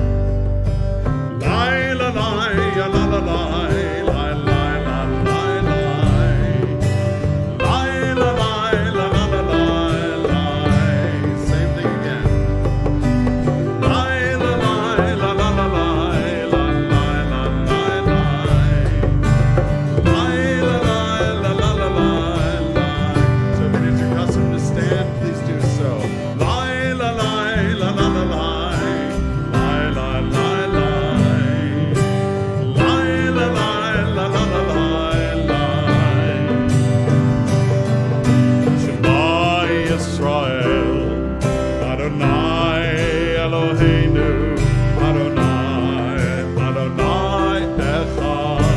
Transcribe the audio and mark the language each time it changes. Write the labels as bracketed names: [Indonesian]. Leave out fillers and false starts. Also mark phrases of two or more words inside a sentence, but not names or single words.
[English] Lai la lai, ya la la lai, lai lai la lai lai. Lai la lai, la la la lai, lai. Same thing again. Lai la lai, la la la lai, la lai la lai lai. Lai la lai, la la la lai, lai. So if it is your custom to stand, please do so. Lai la lai, la la la lai. Lai la lai lai. Lai la lai, la la la lai, lai. [Hebrew] שמע ישראל אדני אלהינו אדני אדני אחד.